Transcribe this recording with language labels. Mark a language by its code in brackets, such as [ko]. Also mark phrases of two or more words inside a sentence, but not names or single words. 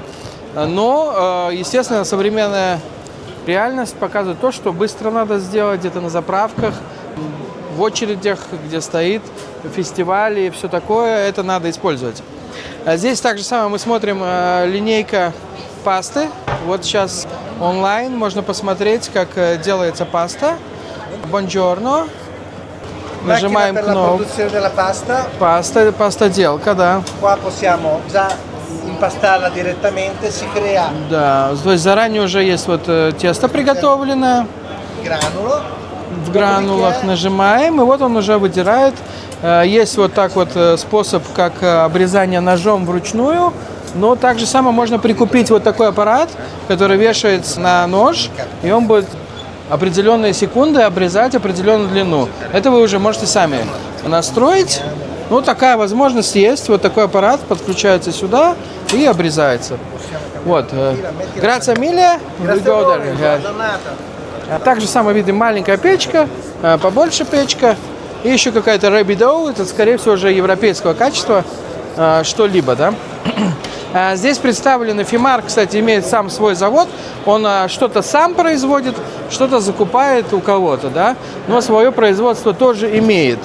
[ru] Но, естественно, современная реальность показывает то, что быстро надо сделать где-то на заправках, в очередях, где стоит фестивали и все такое, это надо использовать. Здесь также самое мы смотрим линейка пасты. Вот сейчас онлайн можно посмотреть, как делается паста. Buongiorno. Нажимаем кнопку. Пастоделка, да. [it] Qua possiamo già impastarla direttamente, si crea [ru] Да, то есть заранее уже есть вот тесто приготовленное. granulo. В гранулах нажимаем, и вот он уже выдирает. Есть вот так вот способ, как обрезание ножом вручную. Но также само можно прикупить вот такой аппарат, который вешается на нож, и он будет определенные секунды обрезать определенную длину. Это вы уже можете сами настроить. Ну, такая возможность есть. Вот такой аппарат подключается сюда и обрезается. Вот. [it] Grazie mille. [ru] Также самое видим маленькая печка, побольше печка. И еще какая-то Rabido. Это, скорее всего, уже европейского качества что-либо, да. Здесь представлены FIMAR, кстати, имеет сам свой завод. Он что-то сам производит, что-то закупает у кого-то, да, но свое производство тоже имеет.